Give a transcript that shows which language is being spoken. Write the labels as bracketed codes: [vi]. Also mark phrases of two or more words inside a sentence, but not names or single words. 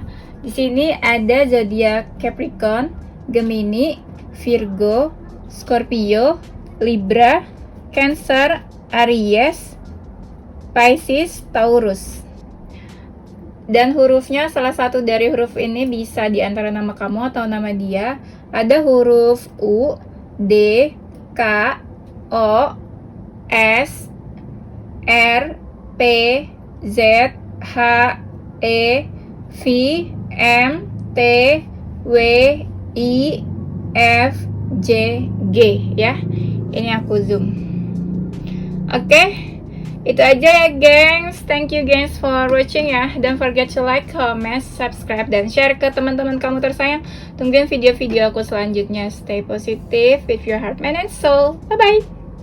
[id] Di sini ada zodiak Capricorn, Gemini, Virgo, Scorpio, Libra, Cancer, Aries, Pisces, Taurus. Dan hurufnya salah satu dari huruf ini bisa di antara nama kamu atau nama dia. Ada huruf U, D, K, O, S, R, P, Z, H, E, V, M, T, W, I, F, J, G ya. Ini aku zoom. Oke. Itu aja ya gengs. [en] Thank you gengs for watching ya. Don't forget to like, comment, [id] subscribe, dan share ke teman-teman kamu tersayang. Tungguin video-video aku selanjutnya. [en] Stay positive with your heart, mind, and soul. Bye-bye.